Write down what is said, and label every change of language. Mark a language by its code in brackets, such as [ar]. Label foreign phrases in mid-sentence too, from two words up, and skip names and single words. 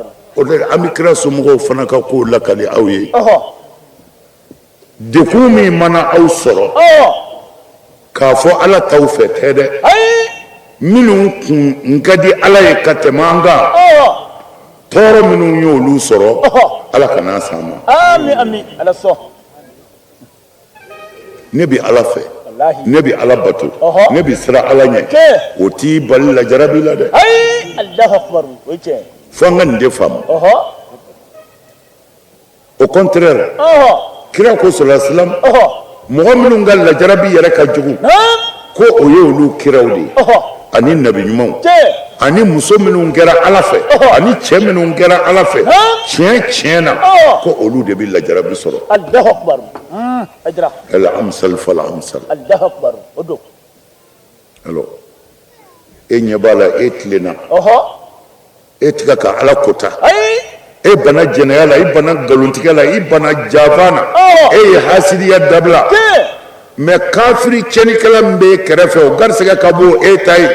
[bm] O de an bɛ kira somɔgɔw fana ka kow lakali aw ye dekun min mana aw sɔrɔ k'a fɔ Ala t'aw fɛ tɛ dɛ minnu kun ka di ala ye ka tɛmɛ an kan tɔɔrɔ minnu y'olu sɔrɔ ala kana s'an ma. Amin amin ala sɔn. ne bi ala fɛ ne bi ala bato ne bi sira ala ɲɛ o t'i bali lajarabi la dɛ. ayi [ar] الله أكبر [bm] o ye tiɲɛ. fo an ka nin de faamu. [fr] au contraire [bm] kira ko [ar] صلى الله عليه وسلم [bm] mɔgɔ minnu ka lajarabi yɛrɛ ka jugu ko o ye olu kiraw de ye ani nabi ɲumanw ani muso minnu kɛra ala fɛ ani cɛ minnu kɛra ala fɛ tiɲɛ na ko olu de bɛ lajarabi sɔrɔ. [ar] الله أكبر. أجرا. الأمثل فالأمثل. الله أكبر [bm] o don. alors e ɲɛ b'a la e tilenna e tɛ ka ala kota e bana jɛnɛya la i bana nkalontigɛ la i bana janfa na e ye hasidiya dabila mais kafiri tiɲɛnikɛla min b'e kɛrɛfɛ o garisɛgɛ ka bon e ta ye.